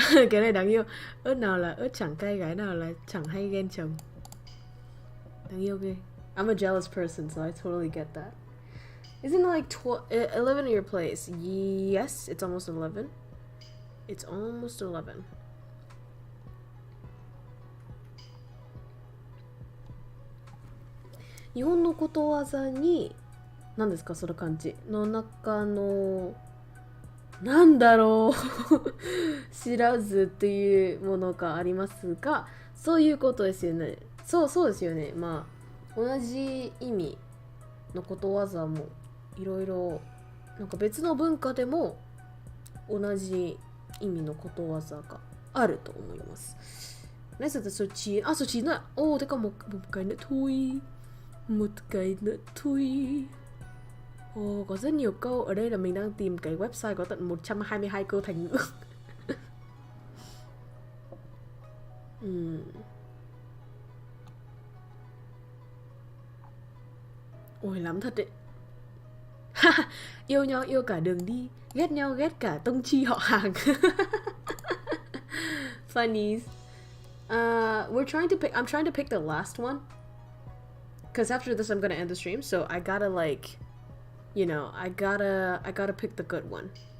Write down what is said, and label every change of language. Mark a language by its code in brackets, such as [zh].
[vi] Cái này đáng yêu. Ớt nào là ớt chẳng cay, gái nào là chẳng hay ghen chồng. Đáng yêu ghê. [en] I'm a jealous person, so I totally get that. Isn't it like 11 at your place? Yes, it's almost 11. It's almost 11. [ja] 日本のことわざに何ですか、その漢字の中のなんだろう知らずっていうものがありますが、そういうことですよね。そうですよね。まあ同じ意味のことわざもいろいろ、なんか別の文化でも同じ意味のことわざがあると思います。 [vi] Nãy giờ số 9. Số 9 rồi. Thế còn một cái nữa thôi. Một cái nữa thôi. Ồ, có rất nhiều câu. Ở đây là mình đang tìm cái website có tận 122 câu thành ngữ. Ôi lắm thật đấy. Yêu nhau yêu cả đường đi, ghét nhau ghét cả tông chi họ hàng. [en] Funnies. I'm trying to pick the last one. Because after this I'm gonna end the stream, so I gotta like, you know, I gotta pick the good one.